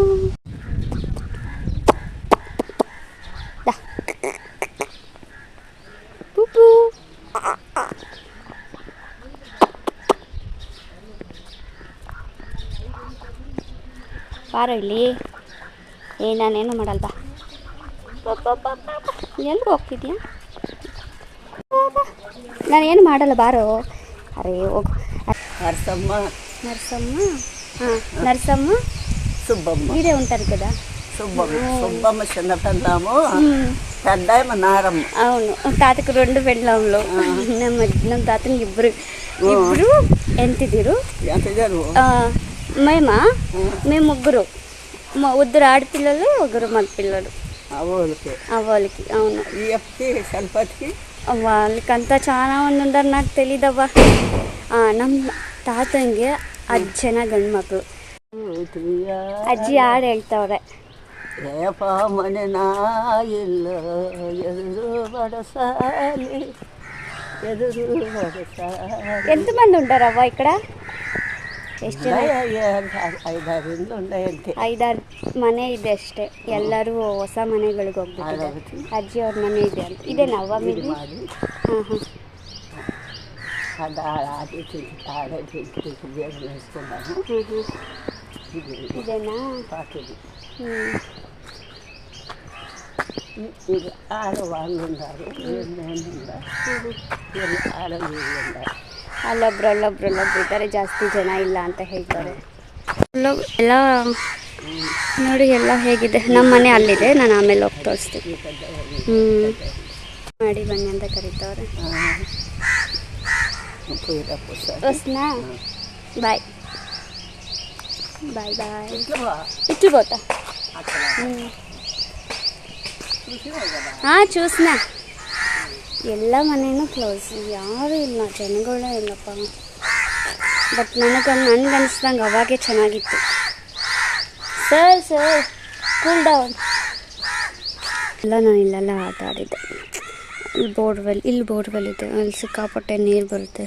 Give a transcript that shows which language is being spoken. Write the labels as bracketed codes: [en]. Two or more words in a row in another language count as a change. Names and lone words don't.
[kn] ಪೂಪು ಬಾರೋ ಇಲ್ಲಿ. ನಾನೇನು ಮಾಡಲ್ವಾ? ಎಲ್ಲಿ ಹೋಗ್ತಿದ್ಯಾ? ನಾನೇನು ಮಾಡಲ್ಲ, ಬಾರೋ. ಅರೇ ಹೋಗು. [te] నరసమ్మ సుబ్బమ్మ ఇదే ఉంటారు కదా. సుబ్బమ్మ చిన్న పెళ్ళాము, పెద్దాయమ్మ నారమ్మ. అవును, తాతకు 2 పెళ్ళాములు. ನಮ್ಮ తాతనికి ఇద్దరు ఎంతిదిరు. మేము ముగ్గురు, ఇద్దరు ఆడపిల్లలు, 1 మగ పిల్లలు. అవ్వలకి అవును, వాళ్ళకంతా చాలా మంది ఉన్నారు, నాకు తెలీదవ్వా. [kn] ನಮ್ಮ ತಾತಂಗೆ 10 ಜನ ಗಂಡು ಮಕ್ಕಳು. ಅಜ್ಜಿ ಹಾಡು ಹೇಳ್ತವ್ರೆ. [te] ఎంతమంది ఉంటారవ్వ ఇక్కడ? [kn] ಎಷ್ಟು ಜನ? 5-6 ಮನೆ ಇದೆ ಅಷ್ಟೇ. ಎಲ್ಲರೂ ಹೊಸ ಮನೆಗಳಿಗೆ ಹೋಗ್ಬಿಟ್ಟಿದ್ದಾರೆ. ಅಜ್ಜಿ ಅವ್ರ ಮನೆ ಇದೆ ಅಂತ. ಇದೇನವ್ವ ಮಿಲಿ? [te] ఇదేనా? ఆడవాళ్ళు ఉన్నారు, [kn] ಅಲ್ಲೊಬ್ರು ಇದ್ದಾರೆ, ಜಾಸ್ತಿ ಜನ ಇಲ್ಲ ಅಂತ ಹೇಳ್ತಾರೆ. ಎಲ್ಲ ನೋಡಿ ಎಲ್ಲ ಹೇಗಿದೆ. ನಮ್ಮ ಮನೆ ಅಲ್ಲಿದೆ, ನಾನು ಆಮೇಲೆ ಹೋಗಿ ತೋರಿಸ್ತೀನಿ. ಮಾಡಿ ಬನ್ನಿ ಅಂತ ಕರೀತವ್ರೆ. ವಸ್ನಾ [en] bye bye bye. [te] ఇటు పోతా. [kn] చూసినా ಎಲ್ಲ ಮನೇನೂ ಕ್ಲೋಸ್, ಯಾರೂ ಇಲ್ಲ, ಜನಗಳೇ ಇಲ್ಲಪ್ಪ. ಬಟ್ ನನಗನ್ಸ್ದಂಗೆ ಅವಾಗೇ ಚೆನ್ನಾಗಿತ್ತು. [en] sir cool down. [kn] ನಾನು ಇಲ್ಲೆಲ್ಲ ಆಟ ಆಡಿದ್ದೆ. ಇಲ್ಲಿ ಬೋರ್ವೆಲ್ ಇದೆ, ಅಲ್ಲಿ ಸಿಕ್ಕಾಪಟ್ಟೆ ನೀರು ಬರುತ್ತೆ.